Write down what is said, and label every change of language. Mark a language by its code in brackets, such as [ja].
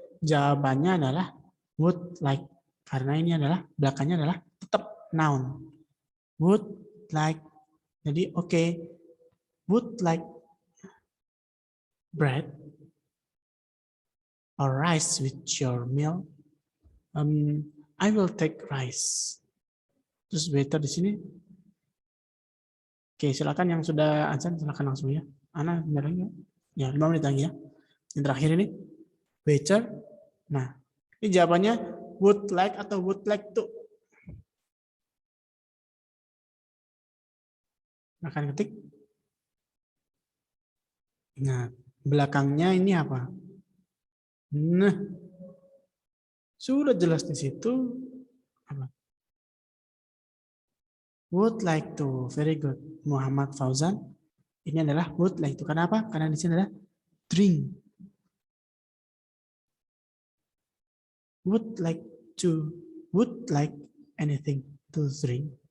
[id] Jawabannya adalah would like. Karena ini adalah belakangnya adalah tetap noun. Would like. Jadi oke. [en] Would like bread or rice with your meal? I will take rice. [id] Terus waiter di sini. Oke, silakan yang sudah azan silakan langsung ya. Ana benar lagi ya. 5 menit lagi ya. Yang terakhir ini waiter. Nah, ini jawabannya would like atau would like to. Akan ketik. Nah, belakangnya ini apa? Nah, sudah jelas di situ. Apa? [en] Would like to. Very good. Muhammad Fauzan. [id] Ini adalah would like to. Kenapa? Karena di sini adalah drink. [en] Would like to. Would like anything to drink.